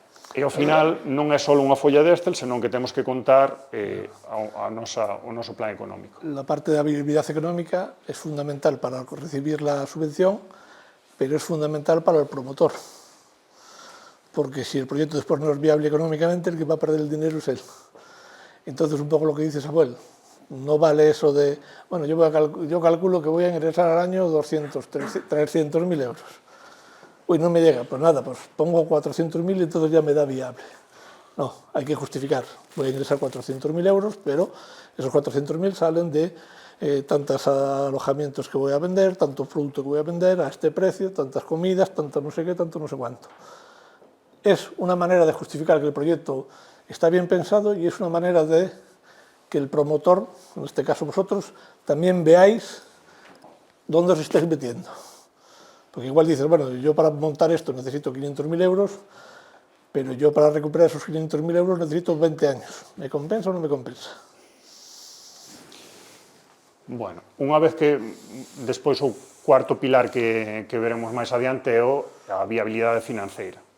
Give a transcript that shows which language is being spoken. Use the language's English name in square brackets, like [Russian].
[Galician] E ao final non é só unha folla de Excel, senón que temos que contar o noso plan económico. [Spanish] La parte de la viabilidad económica es fundamental para recibir la subvención, pero es fundamental para el promotor. Porque si el proyecto después no es viable económicamente, el que va a perder el dinero es él. Entonces, un poco lo que dice Samuel, no vale eso de, bueno, yo calculo que voy a ingresar al año 300.000 euros. Uy, no me llega, pues nada, pues pongo 400.000 y entonces ya me da viable. No, hay que justificar. Voy a ingresar 400.000 euros, pero esos 400.000 salen de tantos alojamientos que voy a vender, tanto producto que voy a vender a este precio, tantas comidas, tanto no sé qué, tanto no sé cuánto. Es una manera de justificar que el proyecto está bien pensado y es una manera de que el promotor, en este caso vosotros, también veáis dónde os estáis metiendo. Porque igual dices, bueno, yo para montar esto necesito 500.000 euros, pero yo para recuperar esos 500.000 euros necesito 20 años. ¿Me compensa o no me compensa? [Galician] Bueno, unha vez que despois o cuarto pilar que veremos máis adiante é a viabilidade financeira.